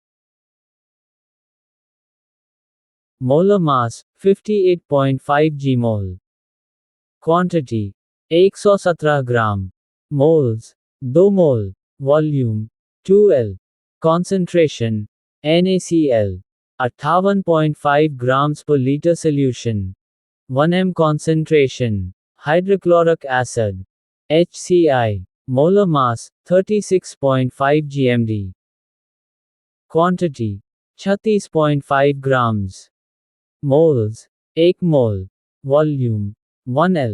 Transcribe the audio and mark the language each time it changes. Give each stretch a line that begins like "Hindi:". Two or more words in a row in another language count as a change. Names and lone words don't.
English: molar mass 58.5 g mol. quantity 117 gram. moles 2 mol. volume 2L. कॉन्सेंट्रेशन NaCl 58.5 grams per liter solution। 1 m concentration hydrochloric acid HCl molar mass 36.5 gmd। quantity 36.5 grams। moles 1 mol। volume 1L।